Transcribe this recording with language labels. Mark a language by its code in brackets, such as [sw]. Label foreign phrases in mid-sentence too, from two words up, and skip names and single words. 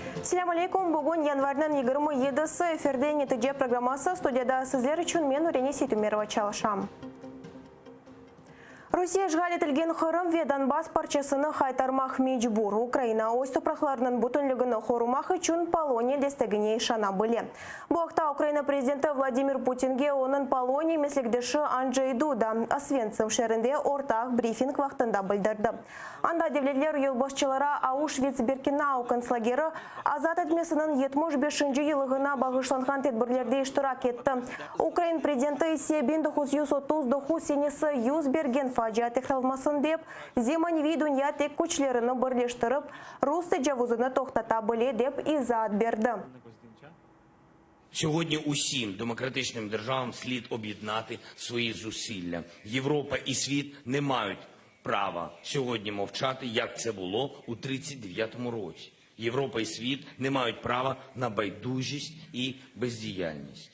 [crh] Assalamu alaikum. Bugün yanvardan 27-si efirde netice programması stüdyoda sizler için men Ureni Seytumerova çalışam. Rusya işgal etilgen Kırım ve Donbas parçasını kaytarmak mecbur. Ukrayna öz topraklarının bütünlüğünü korumak için Polonya destegine işana bile. Bu hafta Ukrayna prezidenti Vladimir Putin'ge onun Polonya meslektaşı Andrzej Duda Osventim şehrinde ortak briefing vaktinde bildirdi. Anda devletler yılbaşçılara Auschwitz-Birkenau konslageri azat etmesinin 75. yılına bağışlanған tedbirlerde iştirak etti. Ukrayna prezidenti ise 1939 senesi yüz bergen facia tekrarlanmasın dep, Zemanivi dünya tek güçlerini birleştirip Rus tecavüzünü toxtata dep izahat berdi. [uk] Сьогодні усім демократичним державам слід об'єднати свої зусилля. Європа і світ не мають права сьогодні мовчати, як це було у 1939 році. Європа і світ не мають права на байдужість і бездіяльність.